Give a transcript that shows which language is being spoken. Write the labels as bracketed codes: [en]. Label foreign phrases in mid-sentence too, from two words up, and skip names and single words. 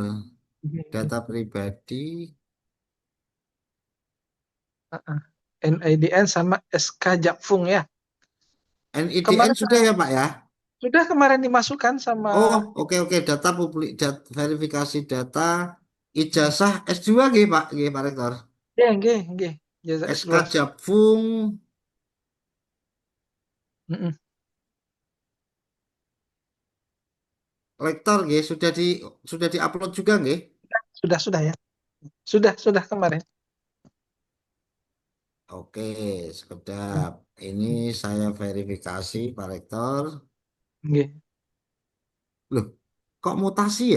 [id] Data pribadi. NIDN sama SK Japfung ya. NIDN Kemarin sudah ya Pak ya? Sudah kemarin dimasukkan sama. Oh, oke. Data publik, verifikasi data ijazah S2 nggih Pak, nggih Pak Rektor. [jv] Nggih. [id] SK Japfung. Rektor nggih sudah diupload juga nggih? Sudah ya. Sudah kemarin. [jv] Oke, sekedap. [id] Ini saya verifikasi Pak Rektor. [jv] Nggih. [id] Loh, kok mutasi ya?